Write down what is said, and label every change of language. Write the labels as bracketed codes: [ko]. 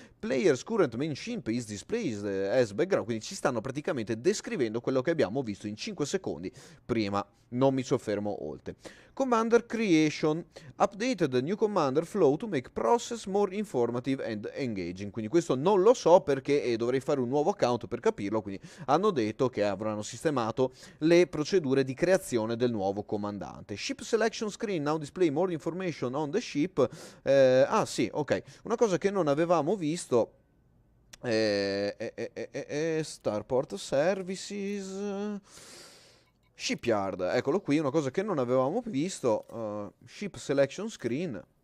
[en] Player's current main ship is displayed as background, [it] quindi ci stanno praticamente descrivendo quello che abbiamo visto in 5 secondi prima, non mi soffermo oltre. [en] Commander creation, updated the new commander flow to make process more informative and engaging, [it] quindi questo non lo so perché dovrei fare un nuovo account per capirlo, quindi hanno detto che avranno sistemato le procedure di creazione del nuovo comandante. [en] Ship selection screen now display more information on the ship. [it] Ah sì, ok, una cosa che non avevamo visto, Starport Services, Shipyard, eccolo qui, una cosa che non avevamo visto, Ship Selection Screen.